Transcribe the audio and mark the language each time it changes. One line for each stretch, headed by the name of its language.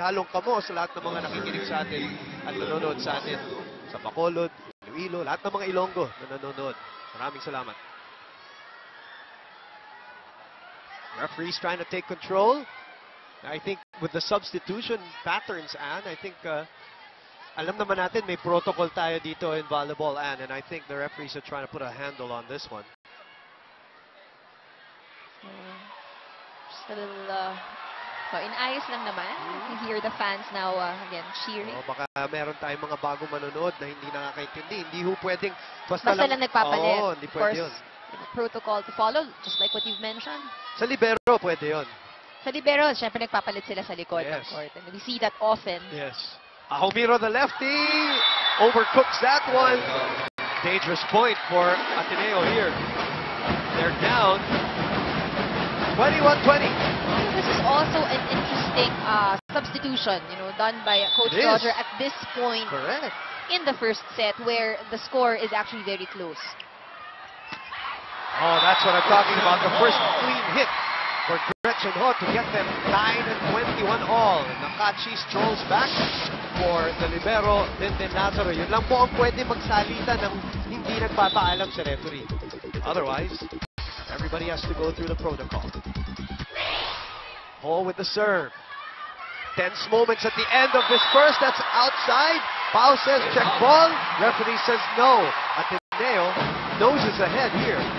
Hiligaynon: Halong kamo
Filipino: sa lahat ng mga nakikinig sa atin at nanonood sa atin sa Bacolod, Iloilo, lahat ng mga Ilonggo na nanonood. Maraming salamat.
English: Referee's trying to take control. I think with the substitution patterns, Anne, I think
Filipino: alam naman natin may protocol tayo dito
English: in volleyball, Anne, and I think the referees are trying to put a handle on this one. Just a little, so
Filipino: inayos lang naman.
English: You hear the fans now again cheering.
Filipino: Baka meron tayong mga bagong manonood na hindi nakakaintindi. Hindi ho pwedeng basta lang nagpapalit. Hindi
English: of
Filipino: pwede yun.
English: Protocol to follow, just like what you've mentioned.
Filipino: Sa libero, pwede yun. Sa libero, syempre nagpapalit sila sa likod
English: Yes. ng court. And we see that often. Yes. Ahomiro, the lefty, overcooks that one. Dangerous point for Ateneo here. They're down 21-20. This is also an interesting substitution, done by Coach Roger at this point Correct. in the first set where the score is actually very close. Oh, that's what I'm talking about. The first clean hit for Gretchen Ho to get them 9-21 all. Nakachi strolls back for the libero, Linden Lazaro.
Filipino: Yun lang po ang pwede magsalita ng hindi nagpapaalam sa referee.
English: Otherwise, everybody has to go through the protocol. Ho with the serve. Tense moments at the end of this first. That's outside. Pau says check ball. Referee says no. Ateneo noses ahead here.